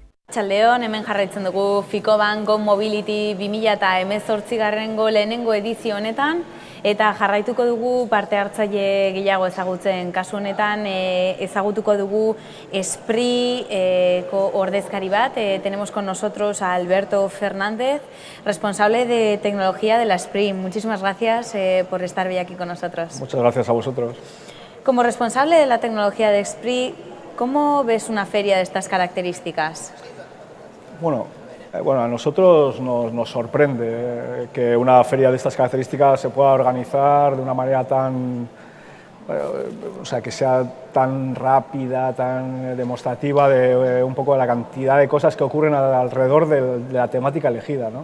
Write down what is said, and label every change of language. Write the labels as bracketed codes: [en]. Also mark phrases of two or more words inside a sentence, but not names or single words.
[eu] Txaldeon, hemen jarraitzen dugu Ficoban Go Mobility 2018 lehenengo edizio honetan, eta jarraituko dugu parte hartzaile gehiago ezagutzen. Kasu honetan ezagutuko dugu Esprit ordezkari bat. [es] Tenemos con nosotros a Alberto Fernández, responsable de tecnología de la Esprit. Muchísimas gracias por estar hoy aquí con nosotros. Muchas gracias a vosotros. Como responsable de la tecnología de Esprit, ¿cómo ves una feria de estas características? Bueno, a nosotros nos sorprende que una feria de estas características se pueda organizar de una manera tan, o sea, que sea tan rápida, tan demostrativa de un poco de la cantidad de cosas que ocurren alrededor de la temática elegida, ¿no?